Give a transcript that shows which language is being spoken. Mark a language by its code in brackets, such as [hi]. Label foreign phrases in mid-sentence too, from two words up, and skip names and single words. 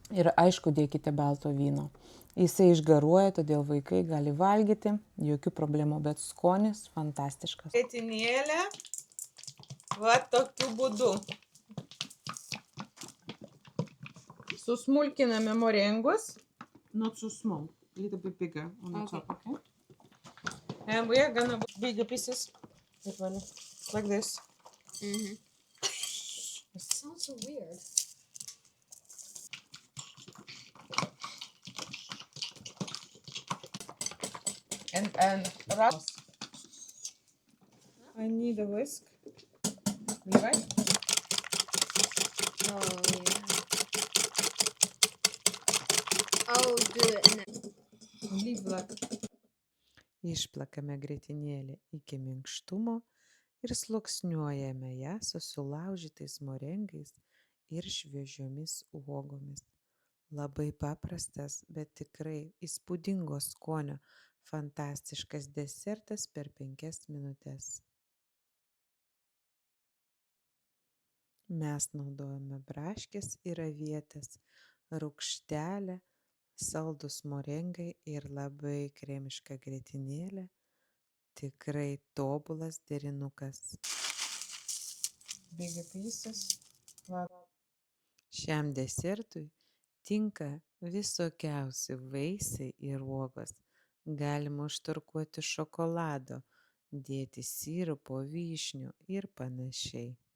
[lt] Ir aišku, dėkite balto vyno. Jisai išgaruoja, todėl vaikai gali valgyti, jokių problemų, bet skonis fantastiškas. Grietinėlę, va tokiu būdu. Susmulkiname morengus. [en] Not so small, a little bit bigger on the top, okay? And we are gonna put bigger pieces. Like this. Sounds so weird. And wrap. I need a whisk. Вливай. Oh yeah. I'll do it in Вливай. [lt] Išplakame grietinėlę iki minkštumo ir sluoksniuojame ją su sulaužytais morengais ir šviežiomis uogomis. Labai paprastas, bet tikrai įspūdingo skonio fantastiškas desertas per 5 minutes. Mes naudojame braškes ir avietes, rūgštelę, saldus morengai ir labai kremiška grietinėlė. Tikrai tobulas derinukas. [en] Bigger pieces. [lt] Šiam desertui tinka visokiausi vaisiai ir uogos. Galima užtarkuoti šokolado, dėti sirupo, vyšnių ir panašiai.